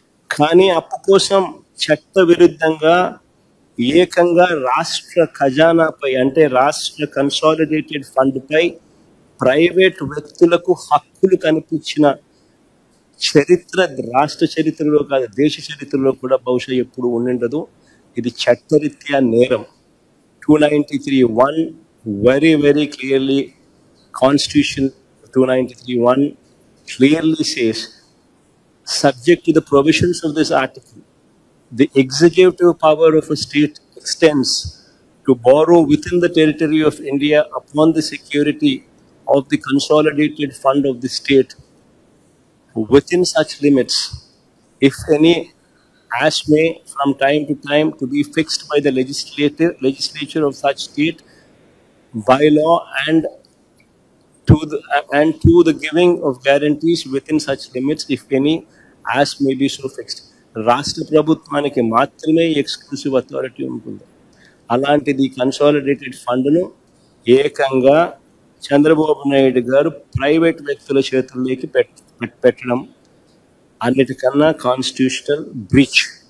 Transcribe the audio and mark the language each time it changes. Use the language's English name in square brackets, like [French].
[Telugu] కానీ అప్పు కోసం చట్ట విరుద్ధంగా ఏకంగా రాష్ట్ర ఖజానాపై అంటే రాష్ట్ర కన్సాలిడేటెడ్ ఫండ్పై ప్రైవేట్ వ్యక్తులకు హక్కులు కనిపించిన చరిత్ర రాష్ట్ర చరిత్రలో కాదు దేశ చరిత్రలో కూడా బహుశా ఎప్పుడు ఉండిండదు. ఇది చట్టరీత్యా నేరం. [English] 293(1) very clearly, Constitution 293(1) clearly says, subject to the provisions of this article, the executive power of a state extends to borrow within the territory of India upon the security of the consolidated fund of the state within such limits, if any, as may from time to time to be fixed by the legislature of such state by law, and to the giving of guarantees within such limits, if any, as may be so fixed. [Telugu] రాష్ట్ర ప్రభుత్వానికి మాత్రమే exclusive authority ఉంటుంది. అలాంటిది consolidated ఫండ్ను ఏకంగా చంద్రబాబు నాయుడు గారు private వ్యక్తుల చేతుల్లోకి పెట్టడం అన్నిటికన్నా కాన్స్టిట్యూషనల్ బ్రీచ్.